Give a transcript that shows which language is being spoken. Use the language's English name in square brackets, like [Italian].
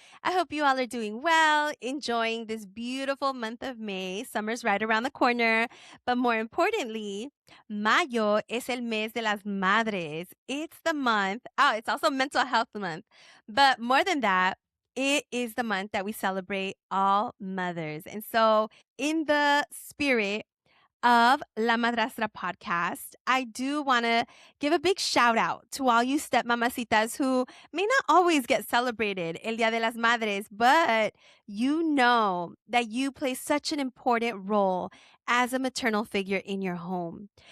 [English] I hope you all are doing well, enjoying this beautiful month of May. Summer's right around the corner. But more importantly, [Spanish] Mayo es el mes de las madres. [English] It's the month. Oh, it's also Mental Health Month. But more than that, it is the month that we celebrate all mothers. And so, in the spirit of La Madrastra podcast, I do want to give a big shout out to all you stepmamacitas who may not always get celebrated El Dia de las Madres, but you know that you play such an important role as a maternal figure in your home,